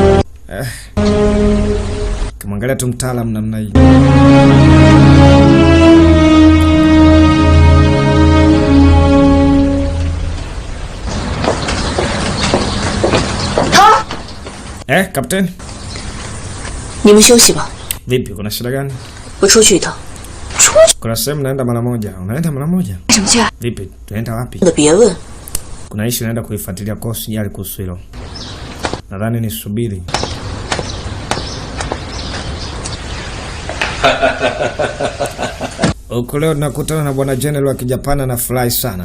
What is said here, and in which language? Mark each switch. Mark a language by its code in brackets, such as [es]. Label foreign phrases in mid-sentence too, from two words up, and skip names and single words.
[sw] Kamwangalia tu mtaalamu namna hii. Kapteni. [zh] 你们休息吧。 [sw] Vipi, kuna shida gani? [zh] 我出去一趟。出去？ [sw] Kuna sehemu naenda mara moja. Unaenda mara moja? [zh] 什么去？ [sw] Vipi, tunaenda wapi? [zh] 那别问。 [sw] Kuna issue naenda kuifuatilia kwa usijali kuhusu hilo. Nadhani nisubiri. Huko leo tunakutana na bwana General wa Kijapani na fly sana.